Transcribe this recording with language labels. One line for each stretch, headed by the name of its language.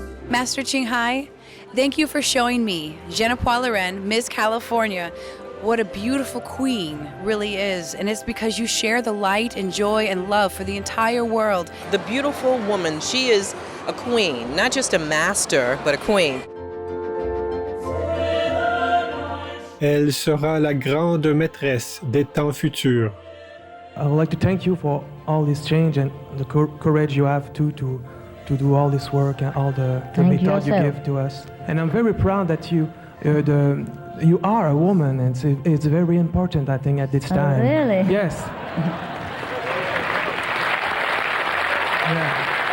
English: Master Qinghai, thank you for showing me, Genepois Loren, Miss California, what a beautiful queen really is. And it's because you share the light and joy and love for the entire world. The beautiful woman, she is a queen, not just a master, but a queen.
French: Elle sera la grande maîtresse des temps futurs.
English: I would like to thank you for all this change and the courage you have to do all this work and all the method you give to us. And I'm very proud that you are a woman, and it's very important, I think, at this time. Really? Yes. Yeah.